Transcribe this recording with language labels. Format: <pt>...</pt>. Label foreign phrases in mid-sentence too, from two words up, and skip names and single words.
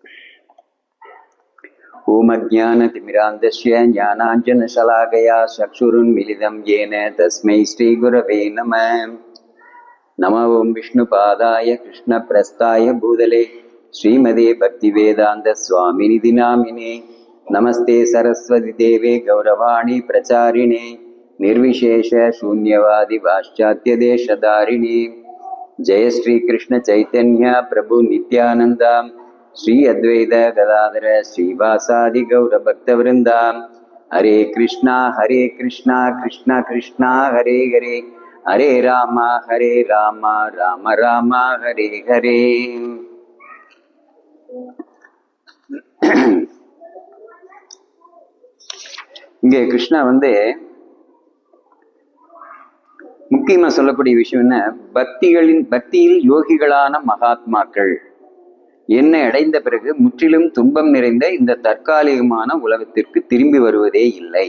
<sa>ओम् अज्ञान तिमिरान्धस्य ज्ञानाञ्जन शलाकया चक्षुरुन्मीलितम् येन तस्मै श्री गुरवे नमः. नम ओम् विष्णु पादाय कृष्ण प्रेष्ठाय भूतले श्रीमते भक्ति वेदान्त स्वामिन्निति नामिने. नमस्ते सारस्वते देवे गौरवाणी प्रचारिणे निर्विशेष शून्यवादी पाश्चात्य देशधारिणी. जय श्री कृष्ण चैतन्य प्रभु नित्यानंद श्री अद्वैत गदाधर श्रीवासादि गौर भक्तवृंदा. हरे कृष्णा कृष्णा कृष्णा हरे हरे, हरे राम राम राम हरे हरे.</sa> <ta>இங்கே கிருஷ்ணா முக்கியமா சொல்லக்கூடிய விஷயம் என்ன, பக்தியில் யோகிகளான மகாத்மாக்கள் என்னை அடைந்த பிறகு முற்றிலும் துன்பம் நிறைந்த இந்த தற்காலிகமான உலகத்திற்கு திரும்பி வருவதே இல்லை.</ta>